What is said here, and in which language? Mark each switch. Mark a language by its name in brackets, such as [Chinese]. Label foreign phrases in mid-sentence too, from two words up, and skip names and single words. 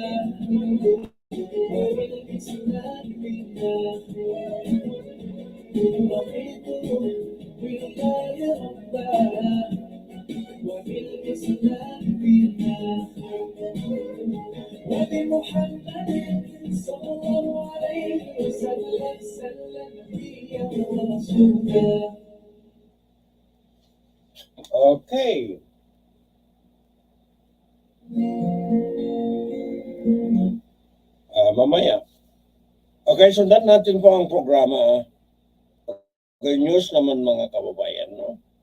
[Arabic] وبالإسلام دينا رضيت بالله ربا وبالإسلام دينا وبمحمد صلى الله عليه وسلم نبيا ورسولا. [Filipino] Okay. Mamaya. Okay, sundan natin po ang programa. Okay, news naman mga kababayan, no?